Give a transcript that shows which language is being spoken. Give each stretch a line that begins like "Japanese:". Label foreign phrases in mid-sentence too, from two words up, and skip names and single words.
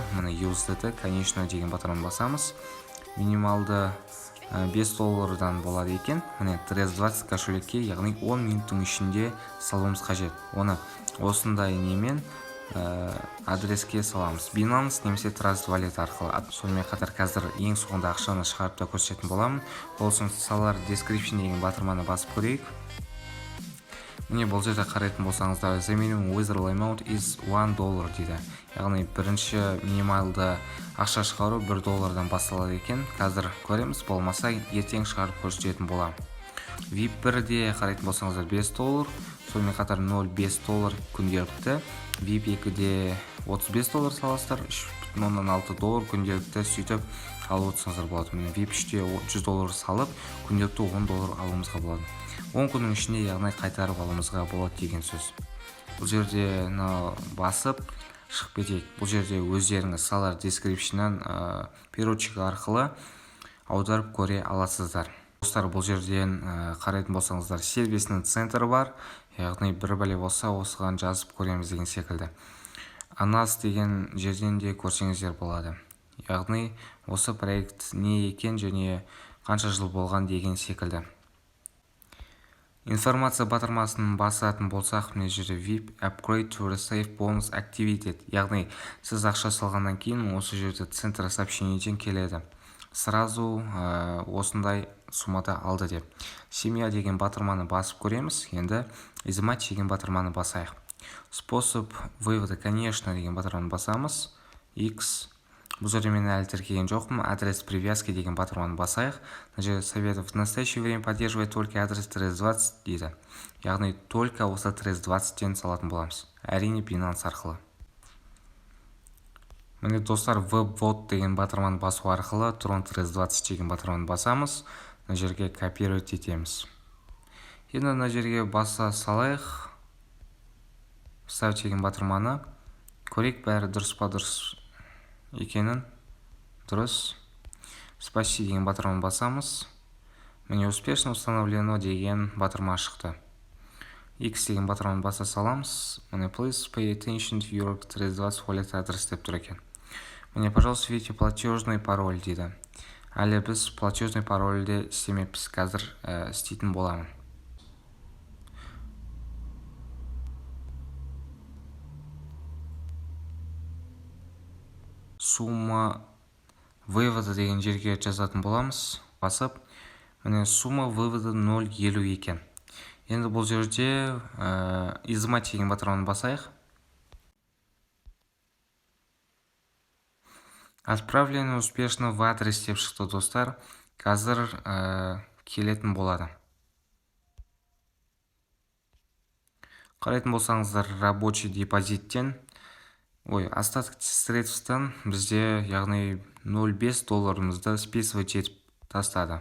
Kazakh: Міне USDT, конечно деген батырманы басамыз. Минималды $5 болады екен. Міне TRS20 кошелекке, яғни 10 минуттың ішінде салуымыз қажет. Оны осындай немен адреске саламыз. Binance немесе Trust Wallet арқылы. Сонымен қатар қазір ең соңында ақшаны шығарып та көрсететін боламын. Ол үшін seller description деген батырманы басып көрейік. Міне бұл жерде қарайтын болсаңыздар,
English: the minimum withdrawal amount is $1 дейді.
Kazakh: Яғни бірінші минималды ақша шығару $1 басталады екен. Қазір көреміз, болмаса ертең шығарып көрсететін боламын. VIP 1-де қарайтын болсаңыздар $5, сонымен қатар $0.5 күнделікті. VIP 2-де $35 саласыздар, $3.6 күнделікті сөйтіп алып отырсаңыздар болады. VIP 3-де $100 салып, күнделікті $10 алуымызға болады. 10 күннің ішінде яғни қайтарып алуымызға болады деген сөз. Бұл жерде басып шығып кетейік. Бұл жерде өздеріңіз seller description-нан переводчик арқылы аударып көре аласыздар. Достар, бұл жерден қарайтын болсаңыздар, сервисінің центрі бар, яғни бір бәле болса осыған жазып көреміз деген секілді. Анас деген жерден де көрсеңіздер болады. Яғни осы проект не екен және қанша жыл болған деген секілді. Информация батырмасын басатын болсақ, мына жерде VIP upgrade to receive bonus activated. Яғни сіз ақша салғаннан кейін осы жерде
Russian: центр сообщениеден
Kazakh: келеді. Сразу осындай суммада алды деп. Семья деген батырманы басып көреміз. Енді изымать деген батырманы басайық.
Russian: Способ вывода, конечно
Kazakh: деген батырманы басамыз. X. Бұл жерде мен әлі тіркеген жоқпын.
Russian: Адрес привязки
Kazakh: деген батырманы басайық.
Russian: Советов в настоящее время поддерживает только адрес TRS20 дейді.
Kazakh: Яғни только осы TRS20-тен салатын боламыз. Әрине Binance арқылы. Міне достар, веб-вод деген батырманы басу арқылы Tron TRS20 деген батырманы басамыз. мына жерге копировать етеміз. Енді мына жерге баса салайық. Вставь деген батырманы көрейік, бәрі дұрыс па дұрыс екенін. Дұрыс. Спасти деген батырманы басамыз. Міне
Russian: успешно установлено
Kazakh: деген батырма шықты. X деген батырманы баса саламыз. Міне
English: please pay attention to your 320 wallet address
Kazakh: деп тұр екен. Міне,
Russian: пожалуйста, введите платежный пароль
Kazakh: дейді. Әлі біз
Russian: платежный парольді
Kazakh: істемеппіз, қазір істейтін боламын.
Russian: Сумма вывода
Kazakh: деген жерге жазатын боламыз. Басып, міне
Russian: сумма вывода
Kazakh: 0,50 екен. Енді бұл жерде изымать деген батырманы басайық.
Russian: Отправление успешно в адрес деп шықты достар.
Kazakh: Қазір келетін болады. Қарайтын болсаңыздар,
Russian: рабочий депозиттен, остаток средствтан
Kazakh: бізде, яғни $0.5 списывать етіп тастады.